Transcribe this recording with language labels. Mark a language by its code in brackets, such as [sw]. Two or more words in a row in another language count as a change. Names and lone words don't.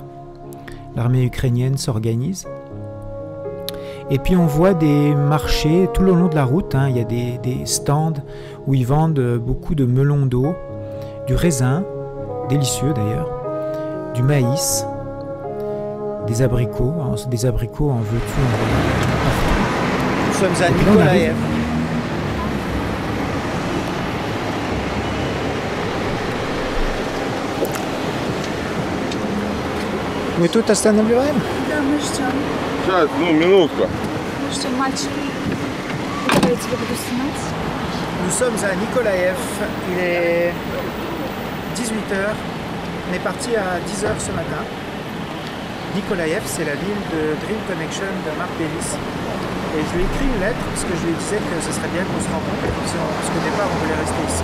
[fr] L'armée ukrainienne s'organise. Et puis on voit des marchés tout le long de la route, hein. Il y a des stands où ils vendent beaucoup de melons d'eau, du raisin, délicieux d'ailleurs, du maïs, des abricots en veux-tu, en veux-tu. Nous sommes à Mykolaïv. [ru] Мы тут останавливаем? Да, мы ждем. Сейчас, минутку. Мы ждем мальчика. Давай я тебя буду снимать. [fr] Nous sommes à Mykolaïv. Il est 18 h. On est parti à 10 h ce matin. Mykolaïv, c'est la ville de Dream Connection de Mark Davis. Et je lui ai écrit une lettre parce que je lui disais que ce serait bien qu'on se rencontre, parce qu'au départ on voulait rester ici.